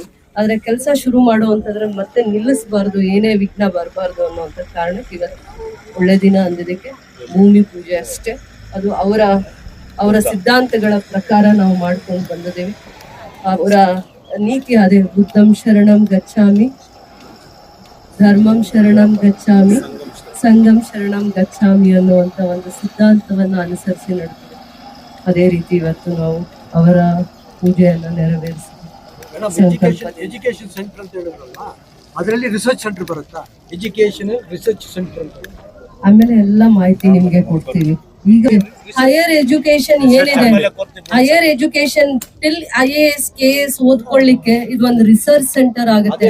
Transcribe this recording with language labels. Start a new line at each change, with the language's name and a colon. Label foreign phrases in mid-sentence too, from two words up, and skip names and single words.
Kannada: ಆದ್ರೆ ಕೆಲಸ ಶುರು ಮಾಡುವಂತಂದ್ರೆ ಮತ್ತೆ ನಿಲ್ಲಿಸಬಾರ್ದು, ಏನೇ ವಿಘ್ನ ಬರಬಾರ್ದು ಅನ್ನೋಂಥ ಕಾರಣಕ್ಕೆ ಇವತ್ತು ಒಳ್ಳೆ ದಿನ ಅಂದಿದ್ದಕ್ಕೆ ಭೂಮಿ ಪೂಜೆ ಅಷ್ಟೇ. ಅದು ಅವರ ಸಿದ್ಧಾಂತಗಳ ಪ್ರಕಾರ ನಾವು ಮಾಡ್ಕೊಂಡು ಬಂದಿದ್ದೇವೆ. ಅವರ ನೀತಿ ಅದೇ,
Pali: ಬುದ್ಧಂ ಶರಣಂ ಗಚ್ಚಾಮಿ, ಧರ್ಮಂ ಶರಣಂ ಗಚ್ಚಾಮಿ, ಸಂಘಂ ಶರಣಂ ಗಚ್ಚಾಮಿ
Kannada: ಅನ್ನುವಂತ ಒಂದು ಸಿದ್ಧಾಂತವನ್ನ ಅನುಸರಿಸಿ ನಡೆದಿದೆ. ಅದೇ ರೀತಿ ಇವತ್ತು ನಾವು ಅವರ ಪೂಜೆಯನ್ನ ನೆರವೇರಿಸ್ತೀವಿ.
English: education centre
Kannada: ಅಂತ ಹೇಳಿದ್ರಲ್ಲ, ಅದರಲ್ಲಿ
English: research centre
Kannada: ಬರುತ್ತಾ?
English: education research centre ಅಂತ
Kannada: ಆಮೇಲೆ ಎಲ್ಲ ಮಾಹಿತಿ ನಿಮ್ಗೆ ಕೊಡ್ತೀವಿ. ಈಗ
English: higher education
Kannada: ಏನಿದೆ,
English: higher education till IAS KS
Kannada: ಓದ್ಕೊಳ್ಳಿಕ್ಕೆ ಇದೊಂದು
English: research centre
Kannada: ಆಗುತ್ತೆ.